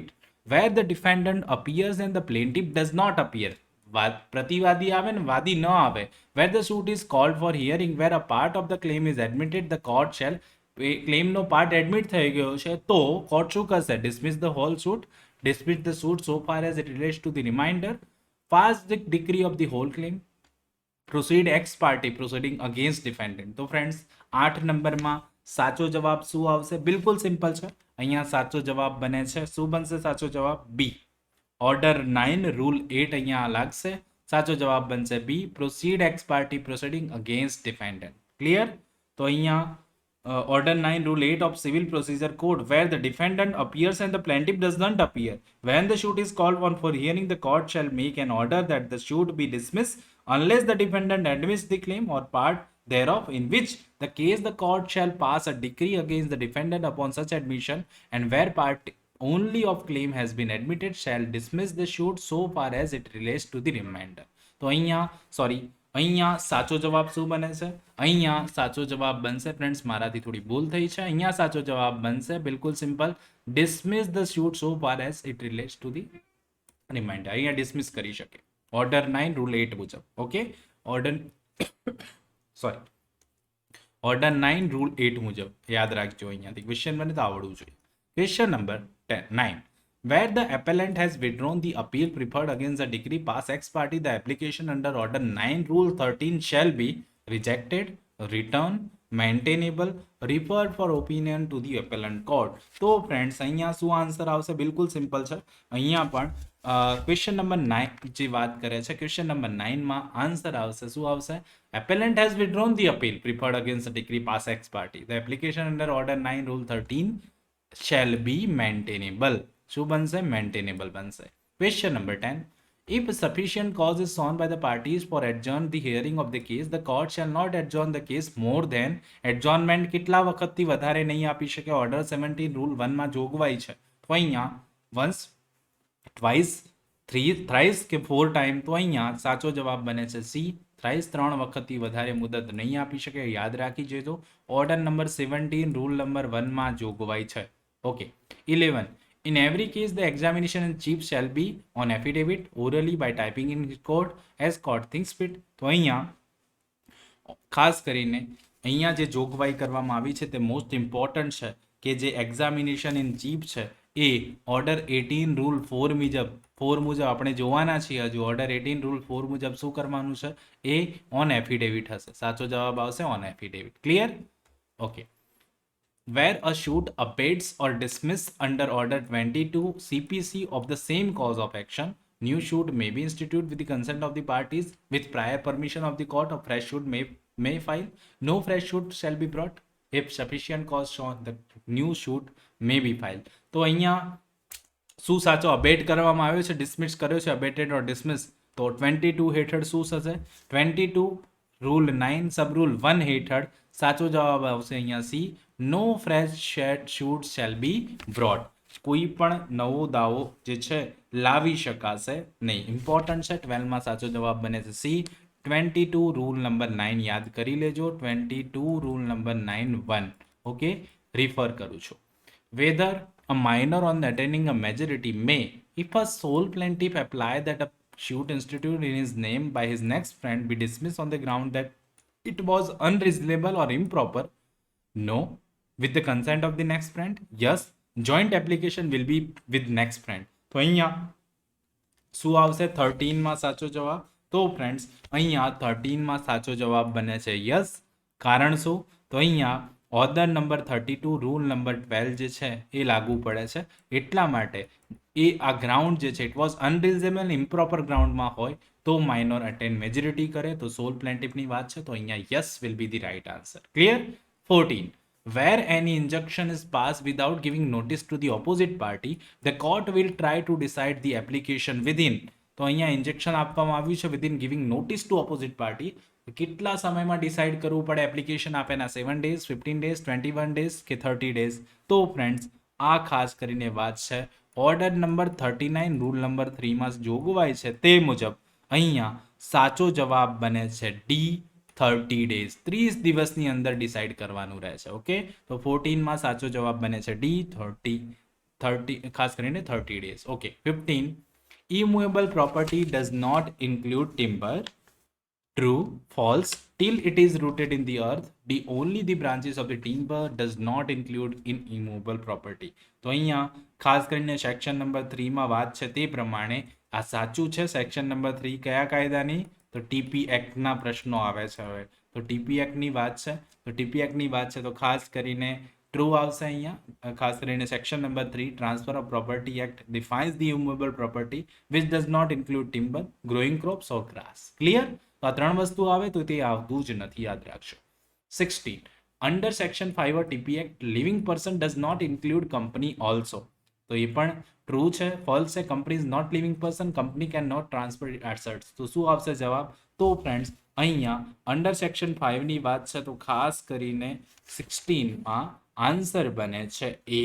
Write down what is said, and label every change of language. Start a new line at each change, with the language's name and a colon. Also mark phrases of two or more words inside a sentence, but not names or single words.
English: Where the defendant appears and the plaintiff does not appear.
Gujarati: પ્રતિવાદી આવે ને વાદી ન આવે.
English: Where the suit is called for hearing, where a part of the claim is admitted, the court shall.
Gujarati: ક્લેમનો
English: part admit
Gujarati: થઈ ગયો છે તો કોર્ટ શું કરશે?
English: Dismiss the whole suit, dismiss the suit so far as it relates to the remainder, pass the decree of the whole claim, proceed ex parte proceeding against defendant.
Gujarati: તો ફ્રેન્ડ્સ 8 નંબરમાં સાચો જવાબ શું આવશે? બિલકુલ સિમ્પલ છે. અહીંયા સાચો જવાબ બને છે. શું બનશે સાચો જવાબ? બી. ઓર્ડર 9 રૂલ 8 અહીંયા લાગશે. સાચો જવાબ બનશે બી.
English: Proceed ex parte proceeding against defendant.
Gujarati: ક્લિયર? તો અહીંયા
English: Order 9 Rule 8 of Civil Procedure Code, where the defendant appears and the plaintiff does not appear. When the suit is called on for hearing, the court shall make an order that the suit be dismissed unless the defendant admits the claim or part thereof, in which the case the court shall pass a decree against the defendant upon such admission, and where part only of claim has been admitted, shall dismiss the suit so far as it relates to the remainder.
Gujarati: તો અહીંયા સાચો જવાબ શું બને છે? અહીંયા સાચો જવાબ બનશે ફ્રેન્ડ્સ, મારાથી થોડી ભૂલ થઈ છે. અહીંયા સાચો જવાબ બનશે બિલકુલ સિમ્પલ,
English: dismiss the suit so far as it relates to the remainder.
Gujarati: અહીંયા ડિસમિસ કરી શકે ઓર્ડર 9 રૂલ 8 મુજબ. ઓકે, ઓર્ડર 9 રૂલ 8 મુજબ યાદ રાખજો. અહીંયાથી ક્વેશ્ચન બને તો આવડવું જોઈએ. ક્વેશ્ચન નંબર 9.
English: Where the appellant has withdrawn the appeal preferred against the decree passed ex parte, the application under Order 9 Rule 13 shall be rejected, returned, maintainable, referred for opinion to the appellant court.
Gujarati: તો ફ્રેન્ડ્સ અહીંયા શું આન્સર આવશે? બિલકુલ સિમ્પલ છે. અહીંયા પણ ક્વેશ્ચન નંબર 9 જે વાત કરે છે, ક્વેશ્ચન નંબર 9 માં આન્સર આવશે શું આવશે?
English: Appellant has withdrawn the appeal preferred against the decree passed ex parte. The application under Order 9 Rule 13 shall be maintainable.
Gujarati: શું બનશે? મેન્ટેનેબલ બનશે. ક્વેશ્ચન નંબર 10.
English: If sufficient cause is shown by the parties for adjourn the hearing of the case, the court shall not adjourn the case more than.
Gujarati: adjournment કેટલા વખતથી વધારે નહીં આપી શકે? ઓર્ડર 17 રૂલ 1 માં જોગવાઈ છે. તો અહીંયા once, twice, thrice કે 4 ટાઈમ. તો અહીંયા સાચો જવાબ બને છે સી. thrice 3 વખતથી વધારે મુદત નહીં આપી શકે. યાદ રાખી જજો. ઓર્ડર નંબર 17 રૂલ નંબર 1 માં જોગવાઈ છે. ઓકે. 11.
English: In every case, the examination in chief shall be on affidavit orally by typing in court as court thinks fit.
Gujarati: તો અહીંયા ખાસ કરીને અહીંયા જે જોગવાઈ કરવામાં આવી છે તે
English: most important
Gujarati: છે કે જે
English: examination in chief
Gujarati: છે એ ઓર્ડર 18 રૂલ 4 મુજબ આપણે જોવાના છીએ હજુ ઓર્ડર 18 રૂલ 4 મુજબ શું કરવાનું છે એ
English: on affidavit
Gujarati: હશે. સાચો જવાબ આવશે
English: on affidavit.
Gujarati: ક્લિયર? ઓકે.
English: Where a suit abates or dismissed under Order 22 CPC of the same cause of action, new suit may be instituted with the consent of the parties with prior permission of the court. A fresh suit may file. No fresh suit shall be brought if sufficient cause shown. The new suit may be filed.
Gujarati: તો અહીંયા શું સાચો અબેટ કરવામાં આવ્યો છે, ડિસમિસ કર્યો છે,
English: abated or dismiss.
Gujarati: તો 22 હેઠળ શું થશે? 22 રૂલ 9 સબ રૂલ 1 હેઠળ સાચો જવાબ આવશે અહીંયા સી.
English: No fresh suit shall be brought.
Gujarati: કોઈ પણ નવો દાવો જે છે લાવી શકાશે નહીં. ઇમ્પોર્ટન્ટ છે. 12માં સાચો જવાબ બને છે સી. 22 રૂલ નંબર 9 યાદ કરી લેજો. 22 રૂલ નંબર 9 1. ઓકે, રિફર કરું છું.
English: વેધર a minor on attaining a majority may, if a sole plaintiff apply that a suit instituted in his name by his next friend be dismissed on the ground that it was unreasonable or improper. No, with the consent of the next friend. Yes, joint application will be with next friend.
Gujarati: તો અહીંયા શું આવશે? 13માં સાચો જવાબ. તો ફ્રેન્ડ્સ અહીંયા 13માં સાચો જવાબ બને છે યસ. કારણ શું? તો અહીંયા ઓર્ડર નંબર 32 રૂલ નંબર 12 જે છે એ લાગુ પડે છે. એટલા માટે એ આ ગ્રાઉન્ડ જે છે
English: it was unreasonable improper
Gujarati: ગ્રાઉન્ડમાં હોય તો
English: minor attain majority
Gujarati: કરે. તો સોલ પ્લેન્ટિફની વાત છે તો અહીંયા
English: yes will be the right answer.
Gujarati: ક્લિયર? 14.
English: Where any injunction is passed without giving notice to the opposite party, the court will try to decide the application within.
Gujarati: તો અહીંયા ઇન્જેક્શન આપવામાં આવ્યું છે
English: within giving notice to opposite party.
Gujarati: કેટલા સમયમાં ડિસાઇડ કરવું પડે એપ્લિકેશન આપેના?
English: 7 days, 15 days, 21 days
Gujarati: કે
English: 30 days.
Gujarati: તો ફ્રેન્ડ્સ આ ખાસ કરીને વાત છે ઓર્ડર નંબર 39 રૂલ નંબર 3માં જોગવાઈ છે તે મુજબ અહીંયા સાચો જવાબ બને છે ડી. 30 days. 30 દિવસની અંદર ડિસાઇડ કરવાનું રહે છે. ઓકે, તો 14માં સાચો જવાબ બને છે ડી. 30 ખાસ કરીને 30 days. ઓકે. 15.
English: Immovable property does not include timber. True, false. Till it is rooted in the earth, only the branches of the timber does not include in immovable property.
Gujarati: તો અહીંયા ખાસ કરીને સેક્શન નંબર 3માં વાત છે તે પ્રમાણે આ સાચું છે. સેક્શન નંબર 3 કયા કાયદાની? તો ટીપી એક્ટના પ્રશ્નો આવે છે હવે. તો ટીપી એક્ટની વાત છે. તો ટીપી એક્ટની વાત છે તો ખાસ કરીને ટ્રુ આવશે અહીંયા. ખાસ કરીને
English: Section number 3 Transfer of Property Act defines the immovable property which does not include timber, growing crops or grass.
Gujarati: ક્લિયર? તો આ 3 વસ્તુ આવે તો તે આવતું જ નથી, યાદ રાખજો. 16.
English: Under section 5 of TP Act, living person does not include company also.
Gujarati: તો એ પણ ટ્રુ છે. ફોલ્સ છે.
English: Company is not living person. Company can not transfer assets.
Gujarati: તો શું આવશે જવાબ? તો ફ્રેન્ડ્સ અહીંયા
English: under section
Gujarati: 5ની વાત છે તો ખાસ કરીને 16માં આન્સર બને છે એ.